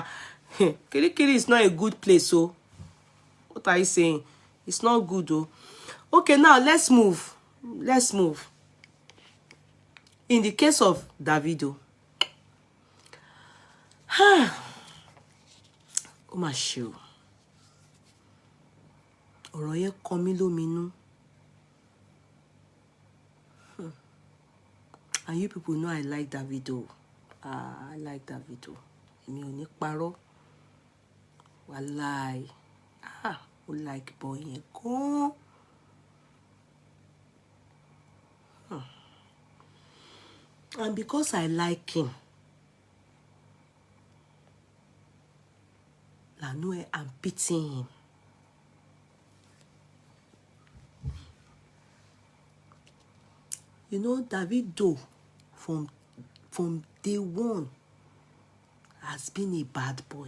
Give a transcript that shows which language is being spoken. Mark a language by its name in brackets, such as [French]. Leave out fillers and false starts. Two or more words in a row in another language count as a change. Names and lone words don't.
[English] Kirikiri is not a good place, so what are you saying? It's not good though. Okay, now let's move. In the case of Davido, oh my shoe. [Yoruba] Ọ̀rọ̀ yẹn kọ mí lóminú. [English] And you people know I like Davido. I like Davido. [Yoruba] Èmi ò ní parọ́. Wàláì. Ó like boy yẹn gan. [English] And because I like him, I know I'm pitying him. You know, Davido from day one has been a bad boy.